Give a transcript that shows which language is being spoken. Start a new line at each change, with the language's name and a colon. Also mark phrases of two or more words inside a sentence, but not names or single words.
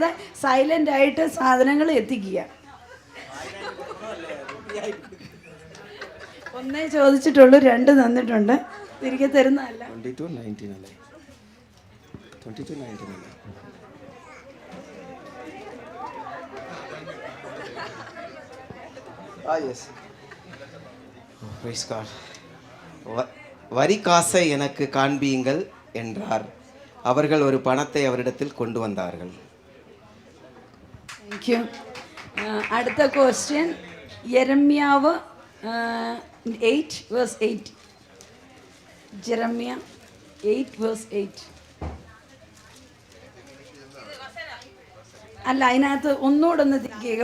Malayalam: സൈലൻ്റ് ആയിട്ട് സാധനങ്ങൾ എത്തിക്കുക. ഒന്നേ ചോദിച്ചിട്ടുള്ളൂ, 2 തന്നിട്ടുണ്ട്. തിരികെ തരുന്നതല്ല. 22:19 അല്ലേ? 22:19 അല്ലേ?
English: yes. Praise God.
Tamil: வரி காசை எனக்கு காண்பியுங்கள் என்றார். அவர்கள் ஒரு பணத்தை அவரிடத்தில் கொண்டு வந்தார்கள்.
English: thank you.
Malayalam: അടുത്ത ക്വസ്റ്റ്യൻ യെരമ്യാവ് 8:8. ജെറമ്യ 8:8. അല്ല, അതിനകത്ത് ഒന്നുകൂടെ ഒന്ന് തിങ്ക് ചെയ്യുക.